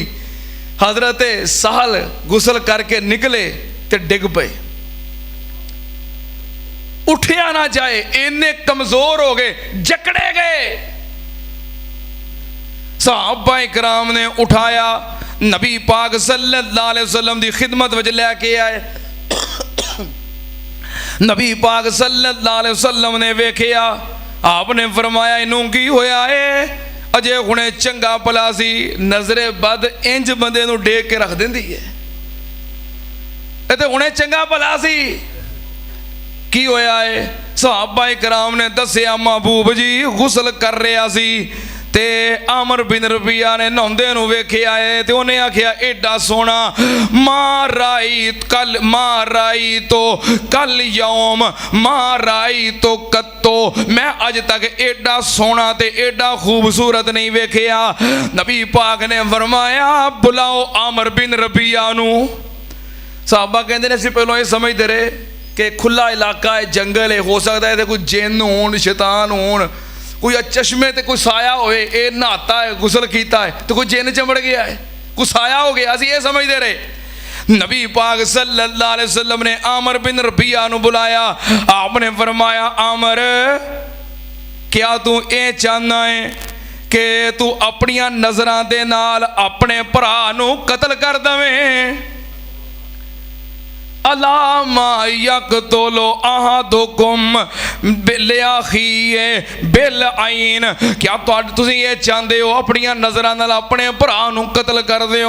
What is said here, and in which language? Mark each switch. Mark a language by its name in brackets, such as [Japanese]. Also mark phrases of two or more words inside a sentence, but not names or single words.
[Punjabi] حضرت سہل غسل کر کے نکلے تے ڈگ پے. اٹھیا نہ جائے، انے کمزور ہو گئے، جکڑے گئے. صحابہ اکرام نے اٹھایا، نبی پاک [Arabic] صلی اللہ علیہ وسلم [Punjabi] کی خدمت وچ لے کے آئے. نبی پاک [Arabic] صلی اللہ علیہ وسلم [Punjabi] نے ویکھیا، آپ نے فرمایا اینوں کی ہویا ہے? اجے ہُنے چنگا بھلا سی، نظرِ بد انج بندے نوں ڈیک کے رکھ دیندی ہے. یہ تو ہُنے چنگا بھلا سی، کی ہویا ہے? صحابہ اکرام نے دسیا، محبوب جی غسل کر رہا سی تے عامر بن ربیعہ نے نہاؤندے نوں ویکھیا ہے تے اوہناں آکھیا ایڈا سوہنا माराई तो कल यौम माराई तो कत्तो, میں اج تک ایڈا سوہنا تے ایڈا خوبصورت نہیں ویکھیا. نبی پاک نے فرمایا بلاؤ عامر بن ربیعہ نوں. صحابہ کہتے ہیں اسیں پہلوں یہ سمجھتے رہے کہ کھلا علاقہ ہے، جنگل ہے، ہو سکتا ہے کوئی جن ہون شیطان ہون، کوئی چشمے تے کوئی سایہ ہووے، یہ نہاتا ہے غسل کیا ہے تو کوئی جن چمڑ گیا ہے، کوئی سایہ ہو گیا، اسیں یہ سمجھتے رہے. نبی پاک [Arabic] صلی اللہ علیہ وسلم [Punjabi] نے عامر بن ربیعہ نوں بلایا. آپ نے فرمایا عامر، کیا تو یہ چاہنا ہے کہ تو اپنیاں نظراں دے نال اپنے بھرا نوں قتل کر دویں? [Arabic] علامَ يقتل أحدكم بأخيه بالعين, [Punjabi] کیا تسیں یہ چاہتے ہو اپنیاں نظراں نال اپنے بھرا نوں قتل کر دیو?